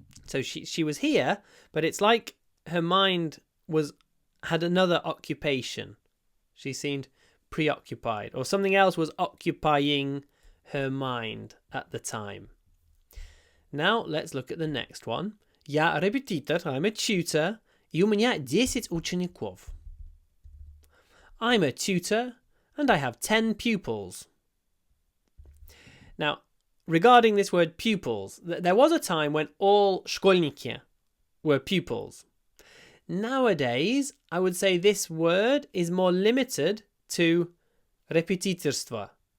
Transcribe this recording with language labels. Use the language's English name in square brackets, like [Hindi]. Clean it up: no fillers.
[English] So she was here, but it's like her mind had another occupation. She seemed preoccupied, or something else was occupying her mind at the time. Now let's look at the next one. [Russian] Я репетитор, [English] I'm a tutor, [Russian] и у меня 10 учеников. [English] I'm a tutor, and I have 10 pupils. Now, regarding this word pupils, there was a time when all школьники were pupils. Nowadays, I would say this word is more limited to repetitorство.